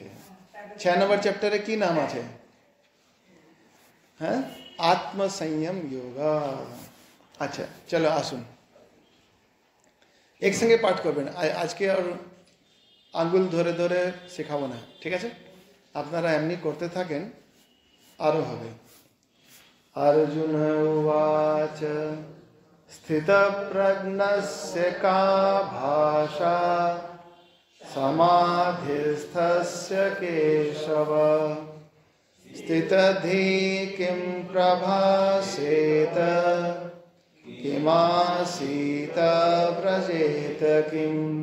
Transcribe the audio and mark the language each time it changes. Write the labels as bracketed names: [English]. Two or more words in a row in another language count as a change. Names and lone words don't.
[Bangla] 6 নম্বর চ্যাপ্টারে কি নাম আছে? হ্যাঁ, আত্মসংযম যোগা। আচ্ছা চলো আসুন একসঙ্গে পাঠ করবেন। আজকে আর আঙ্গুল ধরে ধরে শেখাবো না, ঠিক আছে? আপনারা এমনি করতে থাকেন, আরো হবে। [Sanskrit] अर्जुन उवाच स्थितप्रज्ञस्य का भाषा समाधिस्थस्य केशव स्थितधि किं प्रभासेत किमासीत व्रजेत किम्।